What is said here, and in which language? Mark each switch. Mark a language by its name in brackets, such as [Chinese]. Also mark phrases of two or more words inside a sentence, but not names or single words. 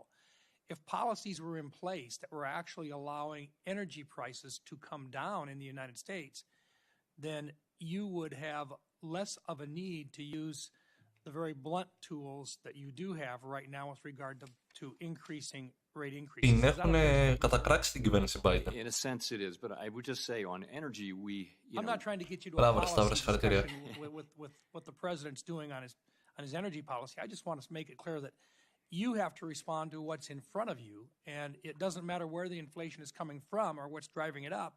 [English] If policies were in place that were actually allowing energy prices to come down in the United States, then you would have less of a need to use the very blunt tools that you do have right now with regard to increasing rate increases. [Greek] Την έχουν κατακράξει την κυβέρνηση Biden. [English] In a sense it is, but I would just say on energy I'm not trying to get you to a policy discussion with what the president's doing on his energy policy. I just want to make it clear that you have to respond to what's in front of you, and it doesn't matter where the inflation is coming from or what's driving it up.